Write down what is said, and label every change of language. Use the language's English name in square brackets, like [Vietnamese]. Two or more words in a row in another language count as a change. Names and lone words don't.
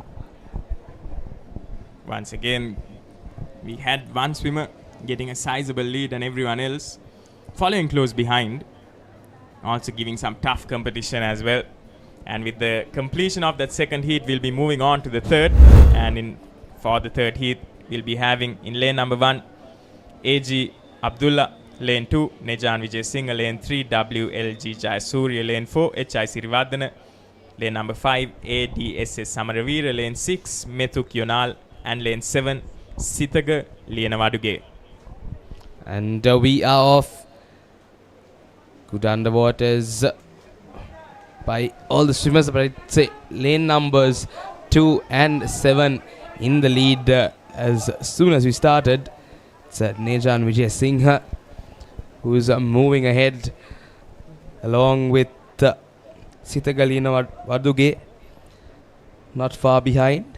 [English] Once again, we had one swimmer getting a sizable lead and everyone else following close behind, also giving some tough competition as well. And with the completion of that second heat, we'll be moving on to the third. And for the third heat, we'll be having in lane number 1, AG Abdullah, Lane 2, Nejan Vijay Singh. Lane 3, WLG Jayasuriya. Lane 4, HI Sirivardhana. Lane number 5, ADSS Samaravira. Lane 6, Methuk Yonal. And lane 7, Sithaga Lienavaduge. And we are off. Good underwaters by all the swimmers, but I'd say lane numbers 2 and 7 in the lead as soon as we started. It's Nejan Vijay Singh who's moving ahead along with Sithaga Lienavaduge not far behind.